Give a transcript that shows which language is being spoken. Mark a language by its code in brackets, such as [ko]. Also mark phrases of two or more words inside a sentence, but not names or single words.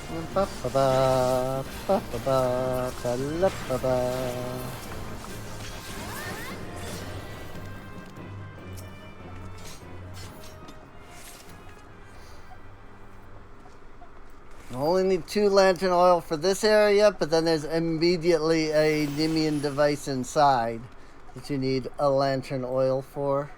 [en] Ba ba ba ba ba ba ba la ba ba. Only need 2 lantern oil for this area, but then there's immediately a Nimian device inside that you need a lantern oil for.